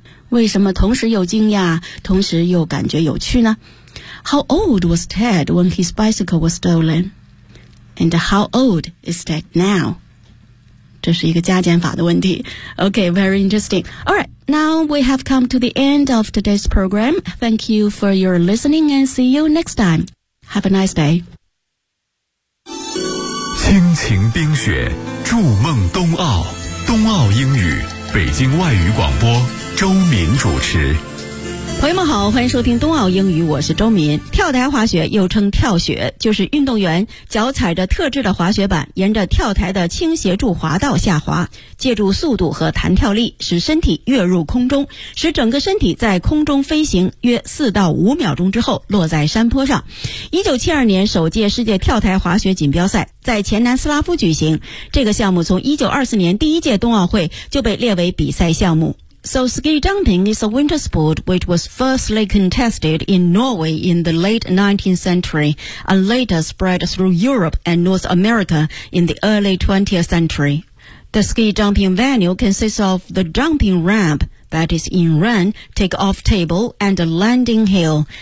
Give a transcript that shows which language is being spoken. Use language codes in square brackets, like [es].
[zh] 为什么同时又惊讶，同时又感觉有趣呢？ [en] How old was Ted when his bicycle was stolen? And how old is Ted now? [zh] 这是一个加减法的问题。 [en] Okay, very interesting. All right, now we have come to the end of today's program. Thank you for your listening and see you next time. Have a nice day. [zh] 亲情冰雪，筑梦冬奥，冬奥英语，北京外语广播，周敏主持。朋友们好，欢迎收听冬奥英语，我是周敏。跳台滑雪又称跳雪，就是运动员脚踩着特制的滑雪板，沿着跳台的倾斜柱滑道下滑，借助速度和弹跳力使身体跃入空中，使整个身体在空中飞行约4到5秒钟之后落在山坡上。 1972年首届世界跳台滑雪锦标赛在前南斯拉夫举行，这个项目从1924年第一届冬奥会就被列为比赛项目。 [en] So ski jumping is a winter sport which was firstly contested in Norway in the late 19th century and later spread through Europe and North America in the early 20th century. The ski jumping venue consists of the jumping ramp, that is in run, takeoff table and a landing hill.